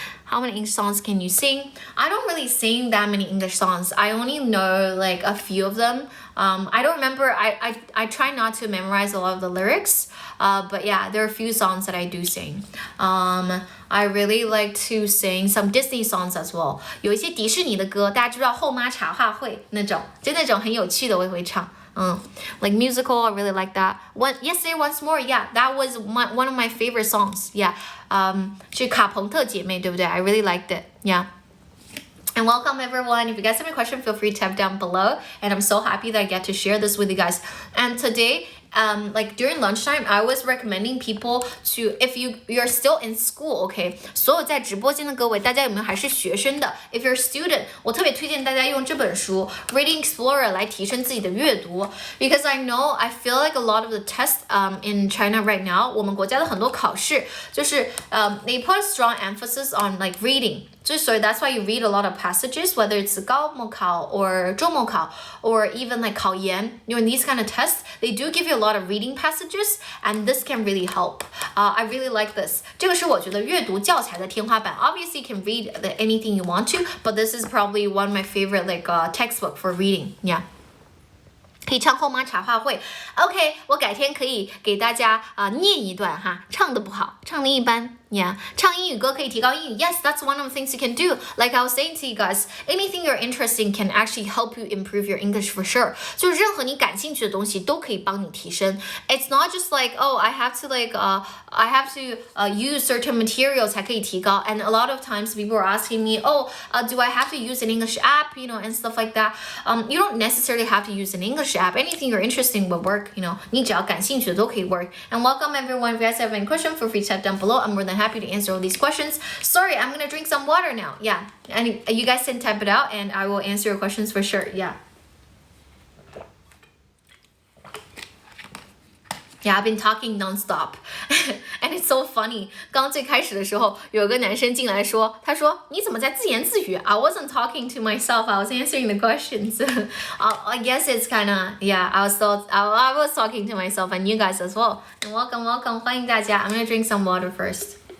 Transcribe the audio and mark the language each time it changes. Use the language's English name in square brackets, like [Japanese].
[English] How many English songs can you sing? I don't really sing that many English songs. I only know like a few of them. I don't remember. I try not to memorize a lot of the lyrics. But yeah, there are a few songs that I do sing. I really like to sing some Disney songs as well. [Chinese] 有一些迪士尼的歌，大家知道后妈茶话会那种，就那种很有趣的我也会唱。 [English] Like musical, I really like that. Yesterday Once More, yeah, that was one of my favorite songs. [Chinese] Yeah, 是卡朋特姐妹，对不对? [English] I really liked it. Yeah. And welcome everyone. If you guys have any questions, feel free to type down below. And I'm so happy that I get to share this with you guys. And today, like during lunchtime, I was recommending people to, if you're still in school, okay, [Chinese] 所有在直播间的各位，大家有没有还是学生的 [English] If you're a student, [Chinese] 我特别推荐大家用这本书 [English] Reading Explorer [Chinese] 来提升自己的阅读 [English] Because I feel like a lot of the tests in China right now, [Chinese] 我们国家的很多考试就是 [English] they put a strong emphasis on like reading. So that's why you read a lot of passages, whether it's 高模考 or 中模考 or even like 考研. You know, in these kind of tests, they do give you a lot of reading passages, and this can really help. I really like this. [Chinese] 这个是我觉得阅读教材的天花板。 [English] Obviously, you can read anything you want to, but this is probably one of my favorite textbook for reading. Yeah. [Chinese] 可以唱后妈茶话会 ，OK， 我改天可以给大家念一段哈，唱的不好，唱的一般 ，Yeah， 唱英语歌可以提高英语 ， [English] Yes, that's one of the things you can do. Like I was saying to you guys, anything you're interested in can actually help you improve your English for sure. [Chinese] 就是任何你感兴趣的东西都可以帮你提升。 [English] It's not just like I have to I have to use certain material [Chinese] 才可以提高。 [English] And a lot of times people are asking me, do I have to use an English app, and stuff like that. You don't necessarily have to use an English app. Anything you're interested in will work, [Chinese] 你只要感兴趣的都可以 [English] work. And welcome everyone. If you guys have any question, feel free to type down below. I'm more than happy to answer all these questions. Sorry, I'm gonna drink some water now. Yeah, and you guys can type it out and I will answer your questions for sure. Yeah, I've been talking non-stop. And it's so funny. [Chinese] 刚最开始的时候，有个男生进来说，他说你怎么在自言自语 [English] I wasn't talking to myself. I was answering the questions. I guess it's kind of, yeah, I was talking to myself and you guys as well. And welcome. [Chinese] 欢迎大家. [English] I'm going to drink some water first.